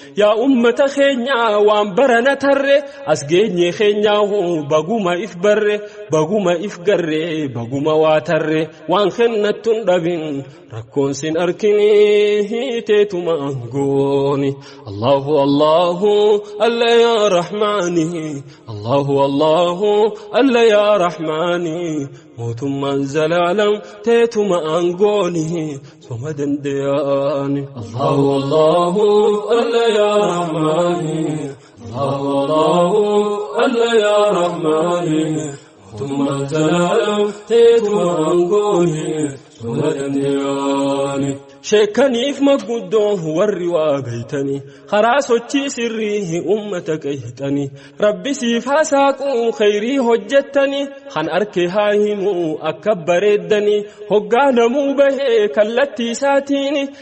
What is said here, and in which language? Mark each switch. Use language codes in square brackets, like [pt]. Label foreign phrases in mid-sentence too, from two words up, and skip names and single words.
[om] yaa ummata keenya waan barana tarre, as geenye keenya hoo baguma if barre, baguma if garre, baguma waa tarre, waan kennattun dhabin rakkoon sin arkini teetuma angooni. [ar] الله، الله، الله يا رحمن، الله، الله، الله يا رحمن, [om] mootummaan zalaalam teetuma angooni soma dandayaani. [ar] الله، الله، الله يا رحمن، الله، الله، الله يا رحمن, [om] mootummaan zalaalam teetuma angooni soma dandayaani. Sheekkaniif maguddoo warri waa beeytanii, karaa sochii sirrii ummata qeexanii, Rabbi siif haa saaquu khayrii hojjettanii, kan arke haa himuu akka bareeddanii, hoggaa namuu bahee kallattii isaatiini,